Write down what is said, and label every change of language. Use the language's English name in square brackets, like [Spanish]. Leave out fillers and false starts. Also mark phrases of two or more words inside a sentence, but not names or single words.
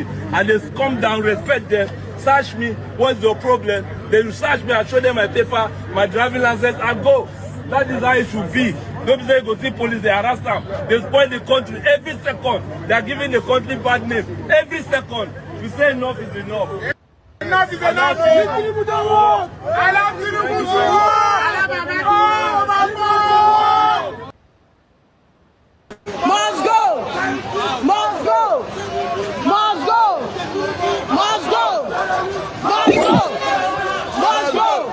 [English] And they come down, respect them, search me, what's your problem? They will search me, I show them my paper, my driving license, and go. That is how it should be. Don't say go see police, they harass them. They spoil the country every second. They are giving the country bad name. Every second. We say enough is enough. Enough is enough. Tinubu don't work. I love Tinubu don't work. Oh, my God. Must go. Must go. Must go. Must go. Must go. Must go.